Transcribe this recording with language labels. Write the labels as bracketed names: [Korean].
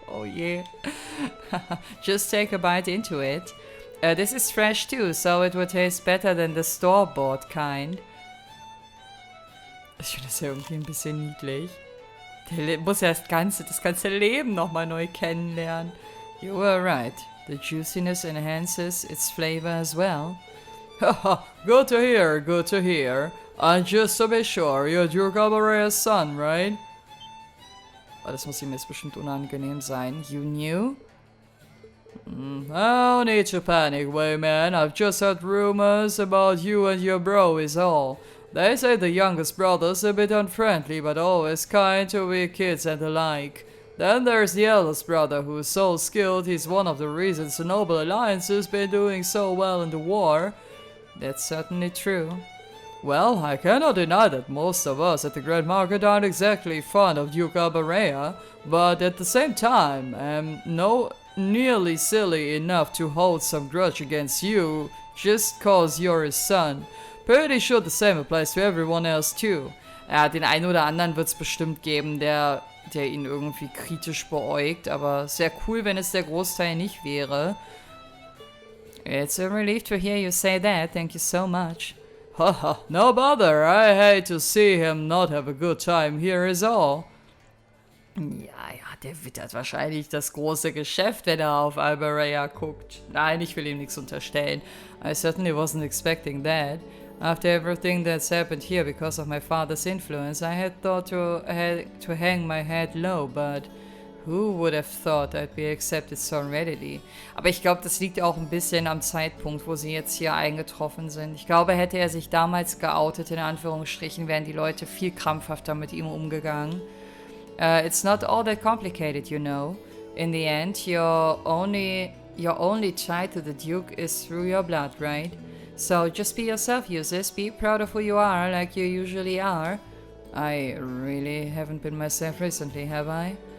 [German] Oh je. [English] Just take a bite into it. This is fresh too, so it will taste better than the store-bought kind. [German] Ich finde das ja irgendwie ein bisschen niedlich. Der muss ja das ganze Leben nochmal neu kennenlernen. [English] You were right. The juiciness enhances its flavor as well. Haha, good to hear, good to hear. And just to be sure, you're Duke Aberea's son, right? [German] Oh, das muss ihm jetzt bestimmt unangenehm sein. [English] You knew? No need to panic, Wayman. I've just heard rumors about you and your bro is all. They say the youngest brother's a bit unfriendly, but always kind to weak kids and the like. Then there's the eldest brother who's so skilled he's one of the reasons the Noble Alliance's been doing so well in the war. That's certainly true. Well, I cannot deny that most of us at the Grand Market aren't exactly fond of Duke Aberea, but at the same time, I'm nearly silly enough to hold some grudge against you just cause you're his son. Pretty sure the same applies to everyone else too. [German] Ja, den einen oder anderen wird es bestimmt geben, der ihn irgendwie kritisch beäugt, aber sehr cool, wenn es der Großteil nicht wäre. [English] It's a relief to hear you say that, thank you so much. Haha, no bother, I hate to see him not have a good time here is all. [German] Ja, der wittert wahrscheinlich das große Geschäft, wenn er auf Aberea guckt. Nein, ich will ihm nichts unterstellen. [English] I certainly wasn't expecting that. After everything that's happened here because of my father's influence, I had thought to hang my head low, but who would have thought I'd be accepted so readily? [German] Aber ich glaube, das liegt auch ein bisschen am Zeitpunkt, wo sie jetzt hier eingetroffen sind. Ich glaube, hätte er sich damals geoutet, in Anführungsstrichen, wären die Leute viel krampfhafter mit ihm umgegangen. [English] It's not all that complicated, you know. In the end, your only tie to the Duke is through your blood, right? So just be yourself, Eustace. Be proud of who you are, like you usually are. I really haven't been myself recently, have I?